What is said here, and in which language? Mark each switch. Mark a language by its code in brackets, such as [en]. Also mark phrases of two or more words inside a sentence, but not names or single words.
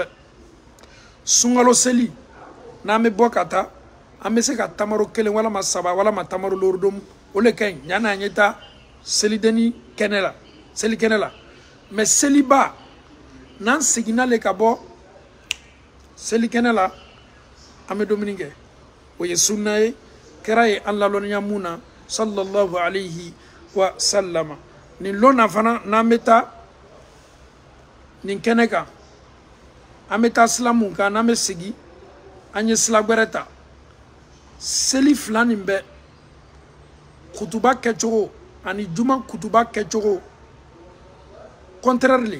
[bm] Sunkalo seli n'an bɛ bɔ ka taa an bɛ se ka tamaro kelen walama saba walama tamaro lorodomu o le ka ɲi yanni an ye taa selideni kɛnɛ la selikɛnɛ la. Mais célibat n'an seginna le ka bɔ selikɛnɛ la an bɛ dumuni kɛ o ye sunna ye kɛra ye an lalɔnniya mun na [ar] صلى الله عليه وسلم. [bm] Nin lon na fana n'an bɛ taa nin kɛnɛ kan an bɛ taa sila mun kan n'an bɛ segin an ye sila gbɛrɛ ta. Seli fila nin bɛɛ kutuba kɛcogo ani juma kutuba kɛcogo contraire le.